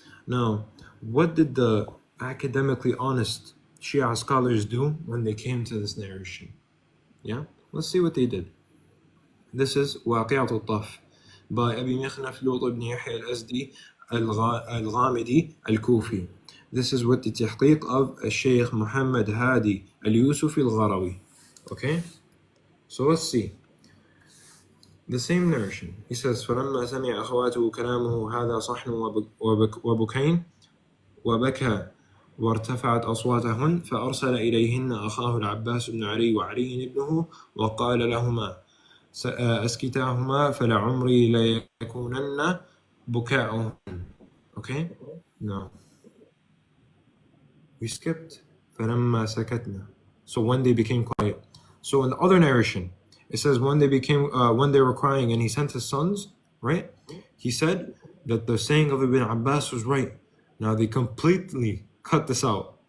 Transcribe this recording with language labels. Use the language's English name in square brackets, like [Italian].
[English] Now, what did the academically honest Shia scholars do when they came to this narration? Yeah? Let's see what they did. This is Waqi'at al-Taf by Abi Mikhnaf Lut ibn Yahya al-Azdi al-Ghamidi al-Kufi. This is with the tahqiq of Shaykh Muhammad Hadi al-Yusufi al-Gharawi. Okay? So let's see. The same narration. He says, [Arabic] فَلَمَّا سَمِعَ أَخَوَاتُهُ كَلَامُهُ هَذَا صَحْنٌ وَبُكَيْنٌ وَبَكَى وارتفعت أصواتهن فأرسل إليهن أخاه العباس بن علي وعلي ابنه وقال لهما أسكتاهما فلعمري ليكونن بكاؤهن. [English] Okay? No. We skipped [Arabic] فلما سكتنا. [English] So when they became quiet. So in the other narration, it says when they were crying and he sent his sons, right? He said that the saying of Ibn Abbas was right. Now they completely cut this out.